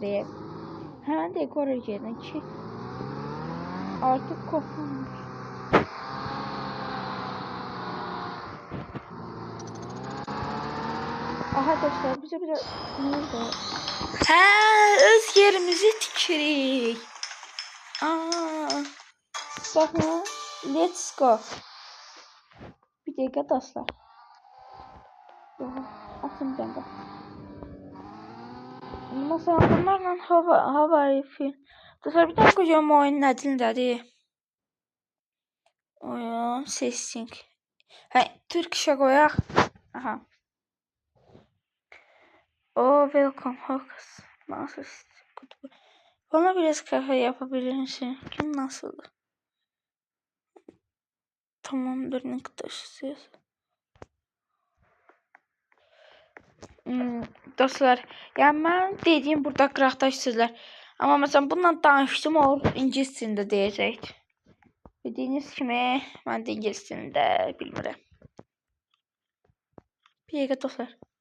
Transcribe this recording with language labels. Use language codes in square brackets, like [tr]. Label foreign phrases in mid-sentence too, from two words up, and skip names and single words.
[az] Həmən dəqiqə oraya gedin ki, artıq kopulmuş. Aha dostlar, bizə bir də hə, öz yerimizi tikirik. Baxın, [en] let's go. [az] Bir dəqiqə dostlar. Atın bir dəqiqə. Məsələn, bunlarla hava film. Dostlar, bir dəqiqə qoyacağım oyun nə dilindədir. Oyun, setting. Hə, Türkçə qoyaq. Aha. [en] Welcome Hawks. [tr] Nasıl? Bana biraz kafe yapabilir misin? Kim nasıl? Tamamdır, ne kadar istiyorsun? [az] Dostlar, yəni mən dediyim burada qıraqda sözlər. Amma məsələn bununla danışdım olur ingilis dilində deyəcək. Dediyiniz kimi mən də ingilis dilində bilmirəm. Bir dəqiqə dostlar.